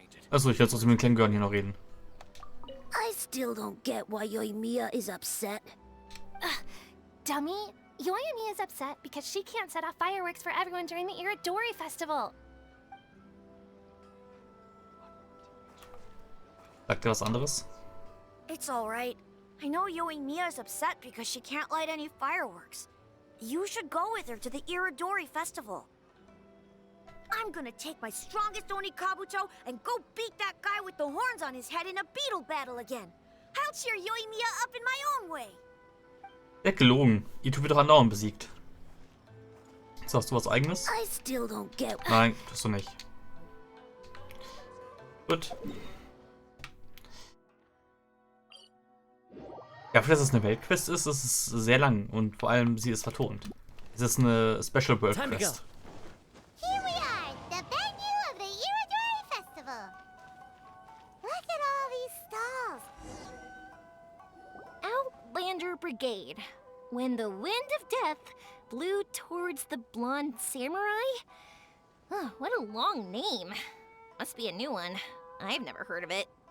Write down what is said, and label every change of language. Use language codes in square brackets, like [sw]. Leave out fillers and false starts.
[de] Achso, ich werde trotzdem mit dem kleinen Girl hier noch reden. [en] I still don't get why Yoimiya is upset. Dummy, Yoimiya is upset because she can't set off fireworks for everyone during the Iridori Festival. [de] Sagt er was anderes? [en] It's alright. I know Yoimiya is upset because she can't light any fireworks. You should go with her to the Iridori Festival. I'm gonna take my strongest Oni Kabuto and go beat that guy with the horns on his head in a beetle battle again. I'll cheer Yoimiya up in my own way. [de] Ja, gelogen. Itu wird doch andauernd besiegt. Sagst du was Eigenes? [en] I still don't get. [de] Nein, tust du nicht. Gut. Ja, für das es eine Weltquest ist, ist es sehr lang und vor allem sie ist vertont. Es ist eine Special World Quest. [en] Here we are, the venue of the Iridori Festival. Look at all these stalls. Outlander Brigade. When the wind of death blew towards the blonde samurai? Oh, what a long name. Must be a new one. I've never heard of it.